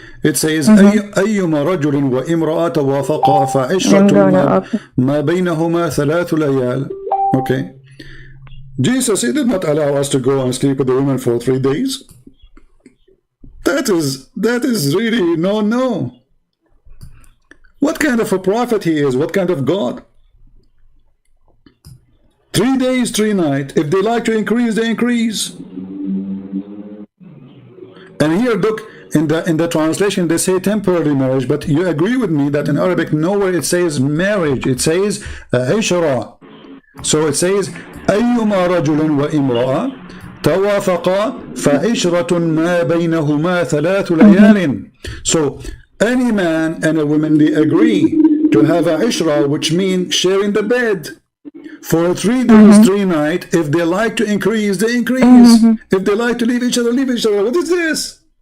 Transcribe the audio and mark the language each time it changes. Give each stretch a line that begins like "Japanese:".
English: It says,
Arabic: أيما رجل وامرأة توافقا فعشرة ما بينهما ثلاث ليال.
English: Okay. Jesus, he did not allow us to go and sleep with the woman for 3 days. That is really no. What kind of a prophet he is? What kind of God? 3 days, 3 nights. If they like to increase, they increase. And here, look, in the translation, they say temporary marriage, but you agree with me that in Arabic, nowhere it says marriage. It says عشرة. So it says
Arabic: أيما رجل وامرأة توافقا فعشرة ما بينهما ثلاث ليال.
English: So any man and a woman, they agree to have a ishra, which means sharing the bed for 3 days, 3 nights. If they like to increase, they increase. If they like to leave each other, leave each other. What is this?